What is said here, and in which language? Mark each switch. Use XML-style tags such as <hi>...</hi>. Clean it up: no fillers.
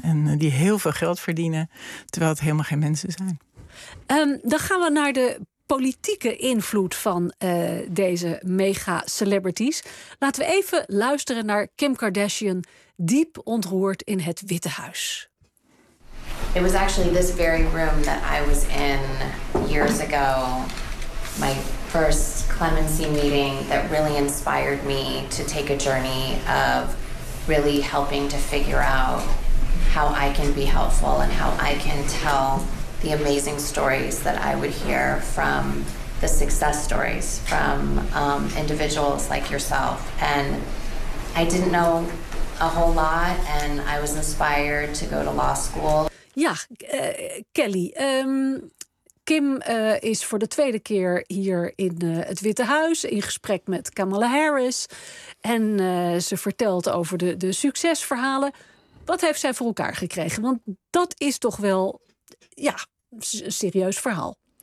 <nl>En die heel veel geld verdienen, terwijl het helemaal geen mensen zijn. Dan gaan we naar de politieke invloed van deze mega-celebrities. Laten we even luisteren naar Kim Kardashian, diep ontroerd in het Witte Huis.</nl> <en>It was actually this very room that I was in years ago. My first clemency meeting that really inspired me to take a journey of really helping to figure out how I can be helpful and how I can tell the amazing stories that I would hear from the success stories from individuals like yourself. And I didn't know a whole lot and I was inspired to go to law school.</en> <nl>Ja, Kelly, Kim is voor de tweede keer hier in het Witte Huis in gesprek met Kamala Harris. En ze vertelt over de succesverhalen. Wat heeft zij voor elkaar gekregen? Want dat is toch wel, ja, serieus verhaal.</nl>